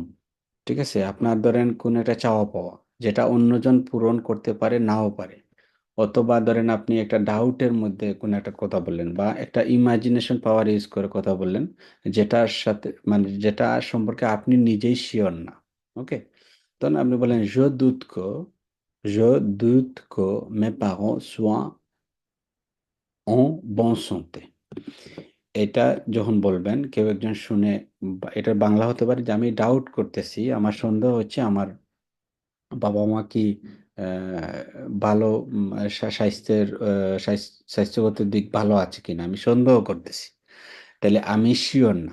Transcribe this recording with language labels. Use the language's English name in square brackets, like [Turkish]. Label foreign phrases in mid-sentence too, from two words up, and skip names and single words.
[Bangla] ঠিক আছে, আপনার ধরেন কোন একটা চাওয়া পাওয়া, যেটা অন্যজন পূরণ করতে পারে নাও পারে, অথবা ধরেন আপনি একটা ডাউটের মধ্যে কোনো একটা কথা বললেন, বা একটা [English] imagination power use [Bangla] করে কথা বললেন, যেটার সাথে মানে যেটা সম্পর্কে আপনি নিজেই শিওর না। ওকে, তখন আপনি বলেন [French] je doute que mes parents soient en bonne santé। [Bangla] এটা যখন বলবেন কেউ একজন শুনে এটার বাংলা হতে পারে যে আমি ডাউট করতেছি, আমার সন্দেহ হচ্ছে আমার বাবা মা কি ভালো স্বাস্থ্যের স্বাস্থ্যগত দিক ভালো আছে কিনা আমি সন্দেহ করতেছি, তাহলে আমি শিওর না।